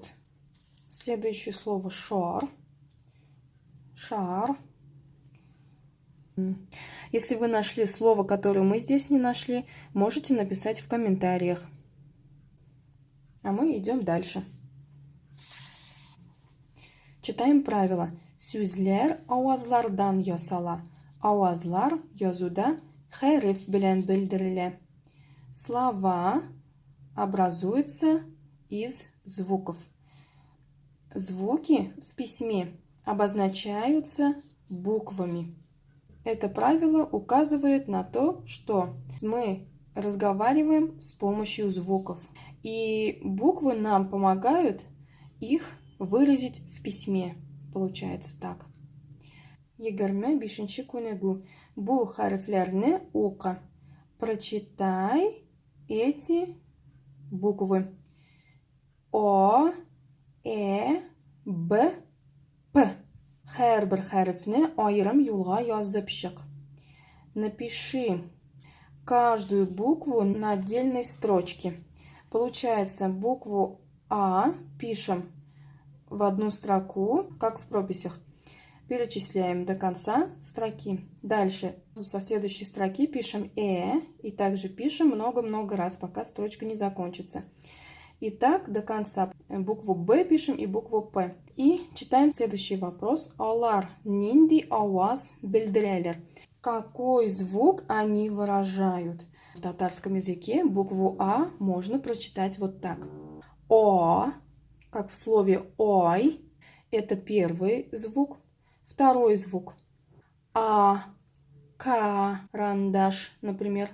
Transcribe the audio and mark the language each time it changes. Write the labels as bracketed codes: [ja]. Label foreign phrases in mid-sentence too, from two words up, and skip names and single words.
[ru] Следующее слово шар. Шар. Если вы нашли слово, которое мы здесь не нашли, можете написать в комментариях. А мы идем дальше. Читаем правила. [tt] Сүзләр авазлардан ясала. Авазлар язуда хәреф белән белдерелә. [ru] Слова образуются из звуков. Звуки в письме обозначаются буквами. Это правило указывает на то, что мы разговариваем с помощью звуков. И буквы нам помогают их выразить в письме. Получается так. [tt] Егерме бишенче күнегу. Бу хәрефләрне ука. [ru] Прочитай эти буквы. О, Э, Б, П. [tt] Һәрбер хәрефне аерым юлга язып чык. [ru] Напиши каждую букву на отдельной строчке. Получается, букву А пишем в одну строку, как в прописях. Перечисляем до конца строки. Дальше со следующей строки пишем и также пишем много-много раз, пока строчка не закончится. И так до конца. Букву Б пишем и букву П. И читаем следующий вопрос. [tt] Алар нинди ауаз белдерелер. [ru] Какой звук они выражают? В татарском языке букву А можно прочитать вот так. О, как в слове ой, это первый звук. Второй звук. А, карандаш, например.